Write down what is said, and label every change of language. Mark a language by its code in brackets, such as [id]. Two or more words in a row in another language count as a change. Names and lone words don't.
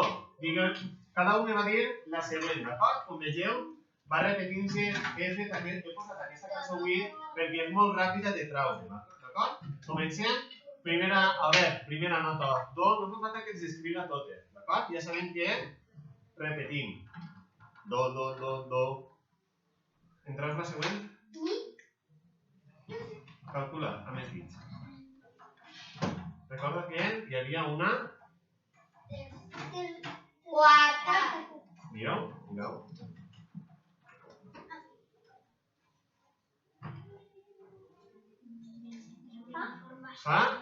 [ca] Cada un me va dir la següent, d'acord? Com vegeu, va repetint-se. He posat aquesta cançó avui perquè és molt ràpida de traure, d'acord? Comencem. primera nota. Do, no fa falta que ens escriga totes, d'acord? Ja sabem que repetim. Do, do, do, do. Entraus la següent? Calcula, a més dits. Recorda que hi havia una... 4. Mireu, mireu. Fa?